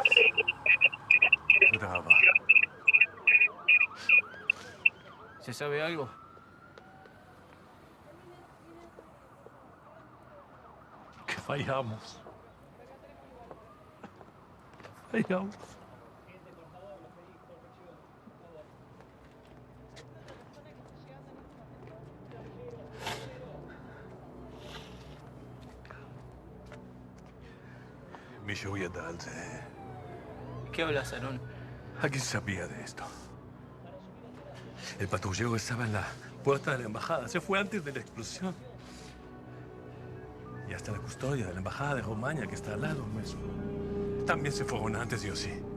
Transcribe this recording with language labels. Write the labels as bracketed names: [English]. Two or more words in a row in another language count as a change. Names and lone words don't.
[Spanish] Brava. ¿Se sabe algo? Que fallamos. Fallamos. [Hebrew] מישהו ידע על זה. [Spanish] ¿Qué hablas, Aarón? Alguien sabía de esto. El patrullero estaba en la puerta de la embajada. Se fue antes de la explosión. Y hasta la custodia de la embajada de Rumania, que está al lado nuestro. También se fueron antes, Yossi.